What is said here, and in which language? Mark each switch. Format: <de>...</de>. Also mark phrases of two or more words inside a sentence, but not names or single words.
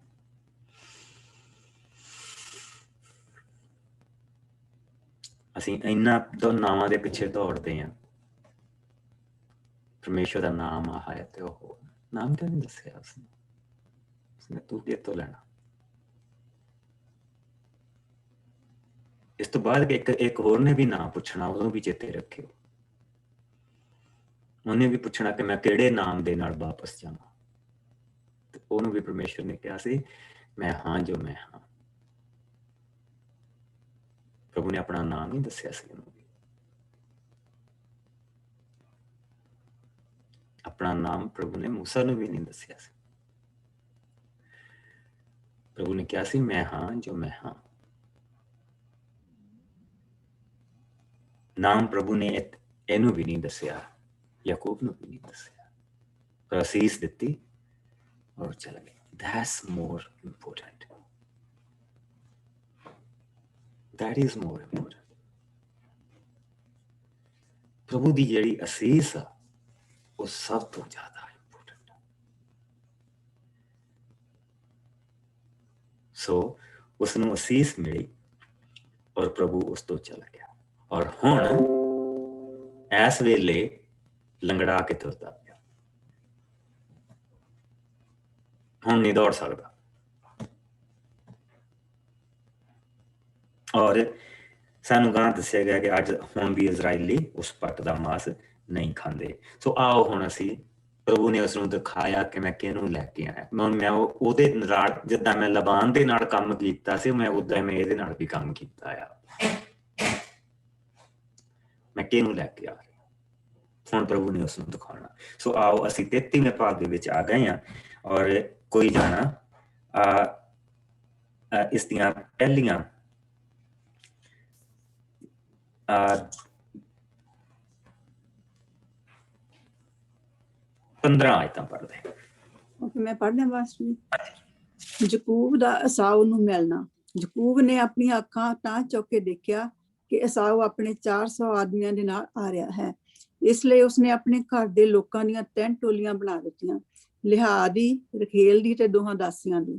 <pa>ਅਸੀਂ ਇੰਨਾ ਤੋਂ ਨਾਮਾਂ ਦੇ ਪਿੱਛੇ ਦੌੜਦੇ ਹੈਂ, ਪਰਮੇਸ਼ਰ ਕਾ ਨਾਮ ਆ ਹੈ ਤੋ ਨਾਮ ਕਿਉਂ ਨਹੀਂ ਦੱਸਿਆ ਉਸਨੇ? ਉਸਨੇ ਤੂੰ ਕਿੱਥੋਂ ਲੈਣਾ? ਇਸ ਤੋਂ ਬਾਅਦ ਇੱਕ ਹੋਰ ਨੇ ਵੀ ਨਾਮ ਪੁੱਛਣਾ, ਉਦੋਂ ਵੀ ਚੇਤੇ ਰੱਖਿਓ। ਉਨ੍ਹੇਂ ਵੀ ਪੁੱਛਣਾ ਕਿ ਮੈਂ ਕਿਹੜੇ ਨਾਮ ਦੇ ਨਾਲ ਵਾਪਸ ਜਾਵਾਂ, ਤੇ ਉਹਨੂੰ ਵੀ ਪਰਮੇਸ਼ਰ ਨੇ ਕਿਹਾ ਸੀ ਮੈਂ ਹਾਂ ਜੋ ਮੈਂ ਹਾਂ। ਪ੍ਰਭੂ ਨੇ ਆਪਣਾ ਨਾਮ ਨਹੀਂ ਦੱਸਿਆ ਸੀ ਉਹਨੂੰ ਵੀ, ਆਪਣਾ ਨਾਮ ਪ੍ਰਭੂ ਨੇ ਮੂਸਾ ਨੂੰ ਵੀ ਨਹੀਂ ਦੱਸਿਆ ਸੀ। ਪ੍ਰਭੂ ਨੇ ਕਿਹਾ ਸੀ ਮੈਂ ਹਾਂ ਜੋ ਮੈਂ ਹਾਂ। ਨਾਮ ਪ੍ਰਭੂ ਨੇ ਇਹਨੂੰ ਵੀ ਨਹੀਂ ਦੱਸਿਆ, ਯਾਕੂਬ ਨੂੰ ਵੀ ਨਹੀਂ ਦੱਸਿਆ, ਪਰ ਅਸੀਸ ਦਿੱਤੀ ਔਰ ਚੱਲ ਗਏ।</pa> <en>That's more important. That is more important.</en> <pa>ਪ੍ਰਭੂ ਕੀ ਜਿਹੜੀ ਅਸੀਸ ਆ ਵੋ ਸਭ ਤੋਂ ਜ਼ਿਆਦਾ ਇੰਪੋਰਟੈਂਟ ਹੈ। ਸੋ ਉਸਨੂੰ ਅਸੀਸ ਮਿਲੀ ਔਰ ਪ੍ਰਭੂ ਉਸ ਤੋਂ ਚੱਲ ਗਿਆ। ਔਰ ਹੁਣ ਇਸ ਵੇਲੇ ਲੰਗੜਾ ਕੇ ਤੁਰਦਾ ਪਿਆ, ਹੁਣ ਨਹੀਂ ਦੌੜ ਸਕਦਾ। ਔਰ ਸਾਨੂੰ ਗਾਂ ਦੱਸਿਆ ਗਿਆ ਕਿ ਅੱਜ ਹੁਣ ਵੀ ਇਸਰਾਏਲੀ ਉਸ ਪੱਟ ਕਾ ਮਾਸ ਨਹੀਂ ਖਾਂਦੇ। ਸੋ ਆਓ ਹੁਣ ਅਸੀਂ, ਪ੍ਰਭੂ ਨੇ ਉਸਨੂੰ ਦਿਖਾਇਆ ਕਿ ਮੈਂ ਕਿਹਨੂੰ ਲੈ ਕੇ ਆਇਆ। ਮੈਂ ਉਹਦੇ ਨਾਲ ਜਿੱਦਾਂ ਮੈਂ ਲਾਬਾਨ ਦੇ ਨਾਲ ਕੰਮ ਕੀਤਾ ਸੀ, ਮੈਂ ਉੱਦਾਂ ਮੈਂ ਇਹਦੇ ਨਾਲ ਵੀ ਕੰਮ ਕੀਤਾ ਆ। ਮੈਂ ਕਿਹਨੂੰ ਲੈ ਕੇ ਆ ਰਿਹਾ, ਹੁਣ ਪ੍ਰਭੂ ਨੇ ਉਸਨੂੰ ਦਿਖਾਉਣਾ। ਸੋ ਆਓ ਅਸੀਂ 33ਵੇਂ ਭਾਗ ਦੇ ਵਿੱਚ ਆ ਗਏ ਹਾਂ ਔਰ ਕੋਈ ਜਾਣਾ ਇਸ ਦੀਆਂ ਪਹਿਲੀਆਂ 15 ਆਇਤਾਂ ਪੜ੍ਹਦੇ। ਓਕੇ, ਮੈਂ ਪੜ੍ਹਨੇ ਵਾਸਤੇ ਯਕੂਬ ਦਾ ਅਸਾਉ ਨੂੰ ਮਿਲਣਾ। ਯਕੂਬ ਨੇ ਆਪਣੀਆਂ ਅੱਖਾਂ ਤਾਂ ਚੁੱਕ ਕੇ ਦੇਖਿਆ ਕਿ ਅਸਾਉ ਆਪਣੇ 400 ਆਦਮੀਆਂ ਦੇ ਨਾਲ ਆ ਰਿਹਾ ਹੈ। ਇਸ ਲਈ ਉਸਨੇ ਆਪਣੇ ਘਰ ਦੇ ਲੋਕਾਂ ਦੀਆਂ 3 ਟੋਲੀਆਂ ਬਣਾ ਦਿੱਤੀਆਂ, ਲਿਹਾ ਦੀ, ਰਖੇਲ ਦੀ ਤੇ ਦੋਹਾਂ ਦਾਸੀਆਂ ਦੀ।</pa>